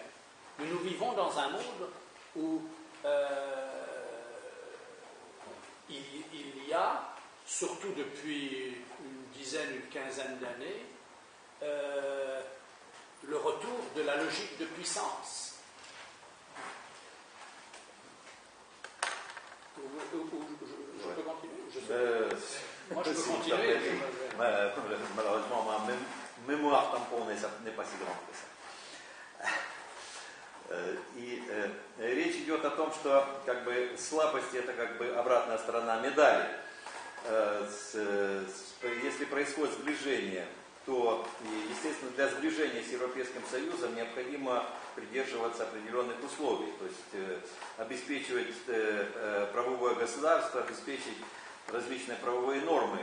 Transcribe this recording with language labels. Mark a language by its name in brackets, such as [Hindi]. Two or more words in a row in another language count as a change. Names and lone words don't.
[French] Mais nous vivons dans un monde où il y a, surtout depuis une dizaine, une quinzaine d'années, le retour de la logique de puissance. Je peux continuer? Moi, je peux continuer. Malheureusement, ma mémoire tamponnée, ça n'est pas si grande que ça. [Russian] И речь идет о том, что как бы слабость это как бы обратная сторона медали. Если происходит сближение, то, естественно, для сближения с Европейским Союзом необходимо придерживаться определенных условий, то есть обеспечивать правовое государство, обеспечить различные правовые нормы.